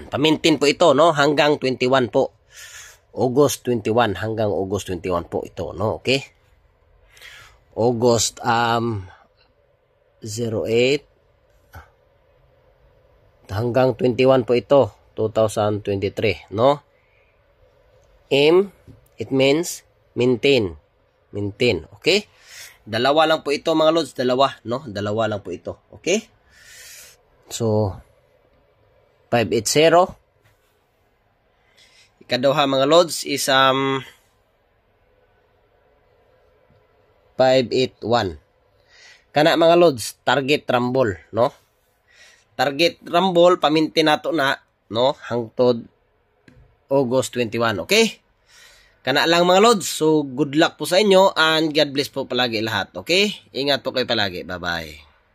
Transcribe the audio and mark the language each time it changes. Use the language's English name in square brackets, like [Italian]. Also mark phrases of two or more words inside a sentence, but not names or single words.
[Filipino] Pamintin po ito, no? Hanggang 21 po. August 21 hanggang August 21 po ito, no? Okay? August 08 hanggang 21 po ito, 2023, no? [English] M, it means maintain. Maintain, okay? [Filipino] Dalawa lang po ito mga lods, dalawa, no? Dalawa lang po ito, okay? So, 580. [Cebuano] Ikaduha mga lods is 581. Kana mga lods, [English] target rumble, [Cebuano] no? [English] Target rumble [Cebuano] paminti nato na, no? Hangtod August 21, okay? Kana lang mga lods. [Filipino] So, [English] good luck [Filipino] po sa inyo and [English] God bless [Filipino] po palagi lahat, okay? Ingat po kayo palagi. Bye-bye.